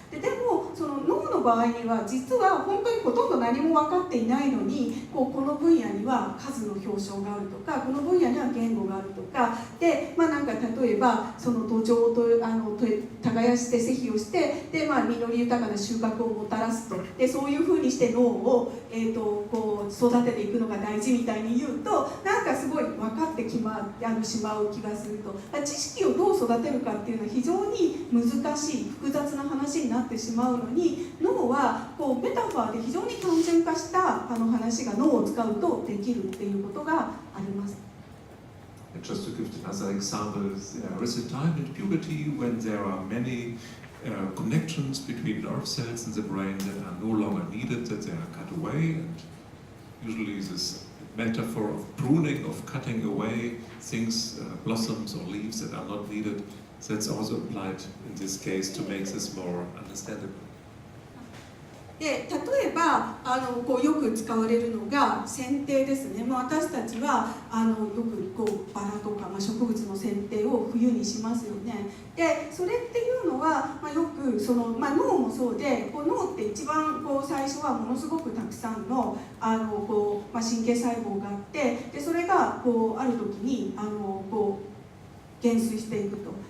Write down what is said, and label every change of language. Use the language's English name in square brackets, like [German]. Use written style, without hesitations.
[Japanese] でもその脳の場合には実は本当にほとんど何も分かっていないのに、この分野には数の表彰があるとか、この分野には言語があるとかで、なんか例えばその土壌を耕して施肥をして、で実り豊かな収穫をもたらすと、でそういうふうにして脳を、育てていくのが大事みたいに言うと、なんかすごい分かってしまう気がすると。知識をどう育てるかっていうのは非常に難しい複雑な話になってしまうのに、脳はメタファーで非常に単純化した話が脳を使うとできるっていうことがあります。 [English] And just to give another example, there is a time in puberty when there are many connections between nerve cells in the brain that are no longer needed, that they are cut away, and usually this metaphor of pruning, of cutting away things, blossoms or leaves that are not needed, that's also applied in this case to make this more understandable. [Japanese] で例えばこうよく使われるのが剪定ですね。私たちはよくこうバラとか、植物の剪定を冬にしますよね。でそれっていうのは、よくその、脳もそうで、こう脳って一番こう最初はものすごくたくさんのこう、神経細胞があって、でそれがこうある時にこう減衰していくと。